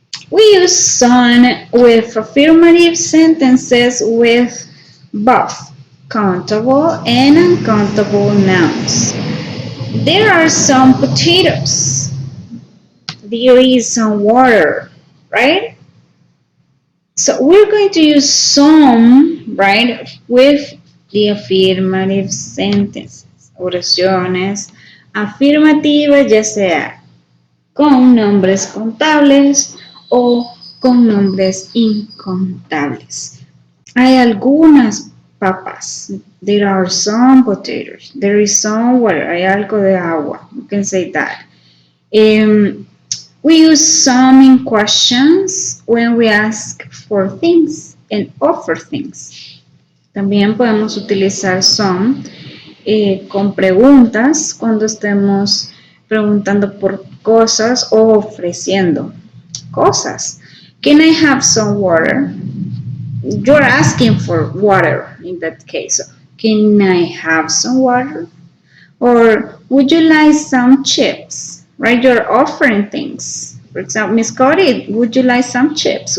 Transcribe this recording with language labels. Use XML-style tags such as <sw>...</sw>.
<en>We use son with affirmative sentences with both countable and uncountable nouns. There are some potatoes. There is some water, right? So we're going to use some, right, with the affirmative sentences.</en> <es>Oraciones afirmativas, ya sea con nombres contables o con nombres incontables. Hay algunas papas.</es> <en>There are some potatoes. There is some water.</en> <es>Hay algo de agua.</es> <en>You can say that. We use some in questions when we ask for things and offer things.</en> <es>También podemos utilizar some con preguntas cuando estemos preguntando por cosas o ofreciendo cosas.</es> <en>Can I have some water? You're asking for water in that case. Can I have some water? Or would you like some chips? Right? You're offering things. For example, Miss Cody, would you like some chips?</en>